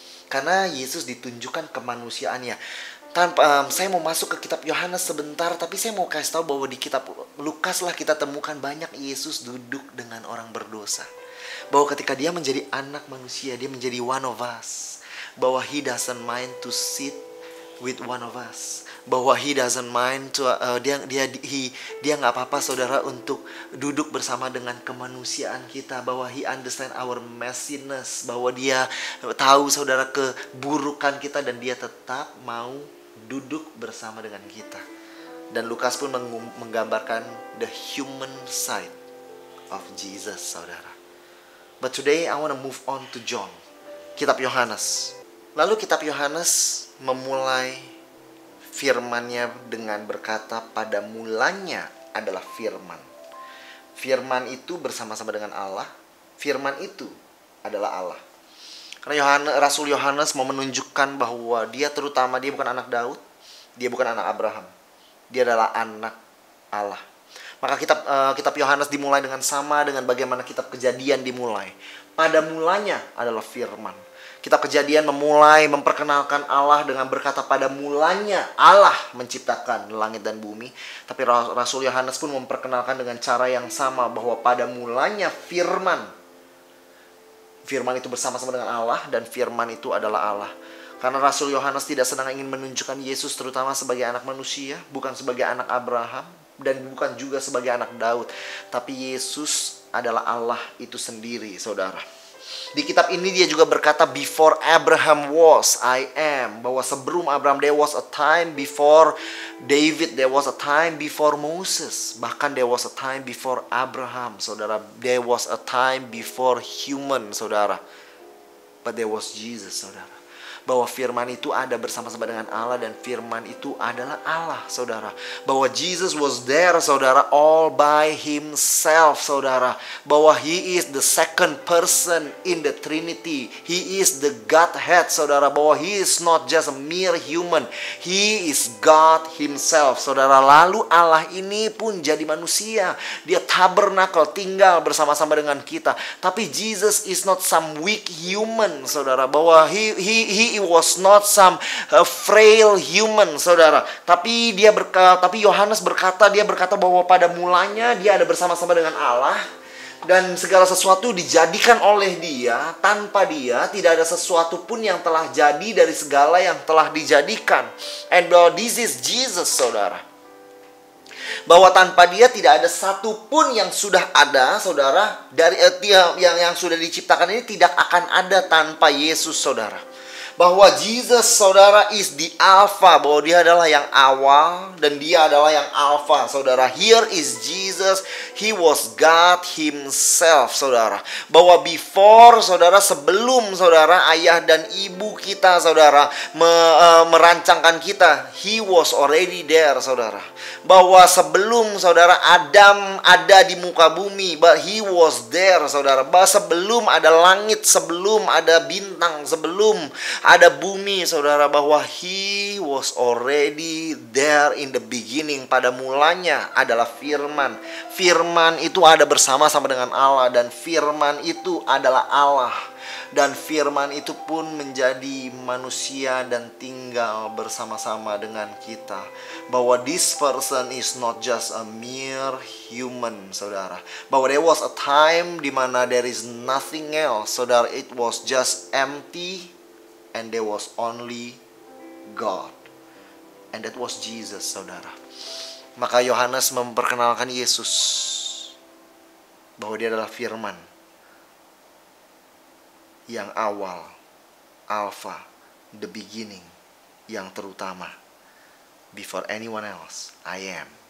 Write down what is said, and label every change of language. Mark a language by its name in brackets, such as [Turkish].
[Indonesian] Karena Yesus ditunjukkan kemanusiaannya. Saya mau masuk ke kitab Yohanes sebentar, tapi saya mau kasih tahu bahwa di kitab Lukas lah kita temukan banyak Yesus duduk dengan orang berdosa. Bahwa ketika dia menjadi anak manusia, dia menjadi [English] one of us. Bahwa he doesn't mind to sit with one of us. [Indonesian] Bahwa [English] he doesn't mind to [Indonesian] dia nggak apa-apa, saudara, untuk duduk bersama dengan kemanusiaan kita. [English] Bahwa he understand our messiness. [Indonesian] Bahwa dia tahu, saudara, keburukan kita, dan dia tetap mau duduk bersama dengan kita. Dan Lukas pun menggambarkan [English] the human side of Jesus, [Indonesian] saudara. [English] But today I want to move on to John. [Indonesian] Kitab Yohanes. Lalu kitab Yohanes memulai firman-Nya dengan berkata, pada mulanya adalah firman. Firman itu bersama-sama dengan Allah. Firman itu adalah Allah. Karena Rasul Yohanes mau menunjukkan bahwa dia bukan anak Daud. Dia bukan anak Abraham. Dia adalah anak Allah. Maka kitab Yohanes dimulai dengan sama dengan bagaimana kitab Kejadian dimulai. Pada mulanya adalah firman. Kitab Kejadian memulai memperkenalkan Allah dengan berkata pada mulanya Allah menciptakan langit dan bumi. Tapi Rasul Yohanes pun memperkenalkan dengan cara yang sama bahwa pada mulanya firman. Firman itu bersama-sama dengan Allah dan firman itu adalah Allah. Karena Rasul Yohanes tidak sedang ingin menunjukkan Yesus terutama sebagai anak manusia, bukan sebagai anak Abraham, dan bukan juga sebagai anak Daud. Tapi Yesus adalah Allah itu sendiri, saudara. Di kitab ini dia juga berkata, [English] before Abraham was, I am. [Indonesian] Bahwa sebelum Abraham, [English] there was a time before David, there was a time before Moses. Bahkan there was a time before Abraham, saudara. There was a time before human, saudara. But there was Jesus, saudara. [Indonesian] Bahwa firman itu ada bersama-sama dengan Allah dan firman itu adalah Allah, saudara. [English] Bahwa Jesus was there, saudara, all by himself, saudara. Bahwa he is the second person in the Trinity. He is the Godhead, saudara. Bahwa he is not just a mere human. He is God himself, [Indonesian] saudara. Lalu Allah ini pun jadi manusia. Dia tabernakel, tinggal bersama-sama dengan kita. Tapi [English] Jesus is not some weak human, [Indonesian] saudara. [English] Bahwa he was not some frail human, saudara. [Indonesian] Tapi Yohanes berkata bahwa pada mulanya dia ada bersama-sama dengan Allah dan segala sesuatu dijadikan oleh dia. Tanpa dia tidak ada sesuatu pun yang telah jadi dari segala yang telah dijadikan. [English] And this is Jesus, [Indonesian] saudara. Bahwa tanpa dia tidak ada satupun yang sudah ada, saudara. Dari yang sudah diciptakan ini tidak akan ada tanpa Yesus, saudara. Bahwa Jesus, saudara, [English] is the Alpha. [Indonesian] Bahwa dia adalah yang awal dan dia adalah yang Alpha, saudara. [English] Here is Jesus. He was God himself, saudara. [Indonesian] Bahwa before, saudara, sebelum, saudara, ayah dan ibu kita, saudara, merancangkan kita, [English] he was already there, [Indonesian] saudara. Bahwa sebelum, saudara, Adam ada di muka bumi, [English] but he was there, [Indonesian] saudara. Bahwa sebelum ada langit, sebelum ada bintang, sebelum ada bumi, saudara, bahwa [English] he was already there in the beginning. [Indonesian] Pada mulanya adalah firman. Firman itu ada bersama-sama dengan Allah dan firman itu adalah Allah. Dan firman itu pun menjadi manusia dan tinggal bersama-sama dengan kita. [English] Bahwa this person is not just a mere human, saudara. Bahwa there was a time [Indonesian] di mana [English] there is nothing else, saudara. It was just empty. And there was only God. And that was Jesus, saudara. [Indonesian] Maka Yohanes memperkenalkan Yesus. Bahwa dia adalah firman. Yang awal. Alpha. [English] The beginning. [Indonesian] Yang terutama. [English] Before anyone else, I am.